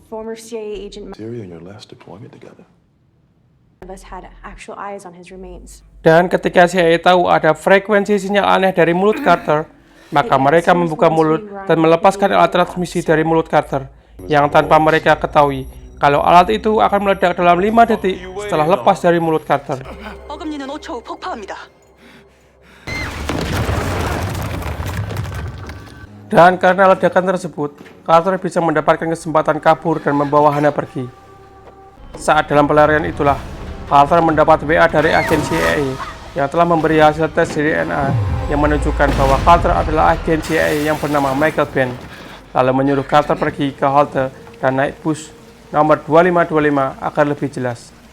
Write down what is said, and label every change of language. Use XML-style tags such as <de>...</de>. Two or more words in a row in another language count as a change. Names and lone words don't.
<id>Dan ketika CIA tahu ada frekuensi sinyal aneh dari mulut Carter, maka mereka membuka mulut dan melepaskan alat transmisi dari mulut Carter, yang tanpa mereka ketahui kalau alat itu akan meledak dalam 5 detik setelah lepas dari mulut Carter.</id> <ko>어금니는 5초 후 폭파합니다.</ko> <id>Dan karena ledakan tersebut, Carter bisa mendapatkan kesempatan kabur dan membawa Hana pergi. Saat dalam pelarian itulah, Carter mendapat WA dari agen CIA yang telah memberi hasil tes DNA yang menunjukkan bahwa Carter adalah agen CIA yang bernama Michael Ben, lalu menyuruh Carter pergi ke halte dan naik bus nomor 2525 agar lebih jelas.</id>